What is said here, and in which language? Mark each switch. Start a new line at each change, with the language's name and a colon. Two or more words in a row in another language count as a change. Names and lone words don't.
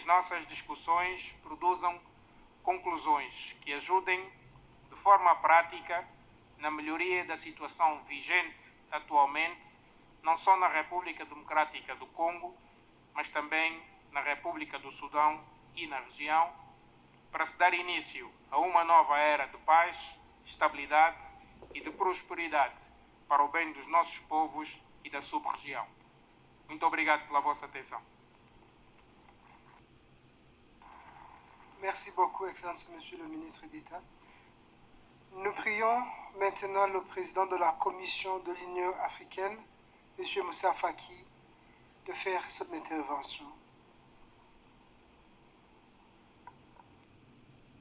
Portuguese: nossas discussões produzam conclusões que ajudem de forma prática na melhoria da situação vigente atualmente, não só na República Democrática do Congo, mas também na República do Sudão e na região, para se dar início a uma nova era de paz, estabilidade e de prosperidade para o bem dos nossos povos e da sub-região. Muito obrigado pela vossa atenção.
French: Merci beaucoup, Excellence Monsieur le Ministre d'État. Nous prions maintenant le président de la Commission de l'Union africaine, M. Moussa Faki, de faire son intervention.